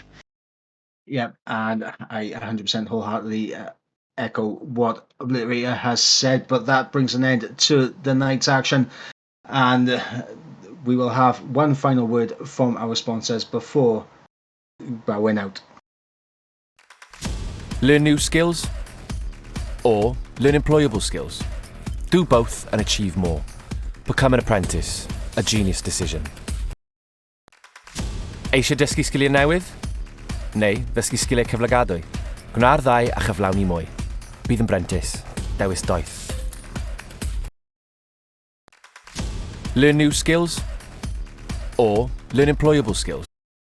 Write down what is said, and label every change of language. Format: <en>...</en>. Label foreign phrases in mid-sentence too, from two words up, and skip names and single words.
<en>Yeah, and I 100% wholeheartedly echo what Obliterator has said, but that brings an end to the night's action, and we will have one final word from our sponsors before bowing out. Learn new skills or learn employable skills. Do both and achieve more. Become an apprentice, a genius decision.</en> <cy>Eisiau dysgu sgiliau newydd? Neu ddysgu sgiliau cyflogadwy? Gwna'r ddau a chyflawni mwy. Bydd yn brentis, dewis doeth.</cy> <en>Learn new skills or learn employable skills.</en>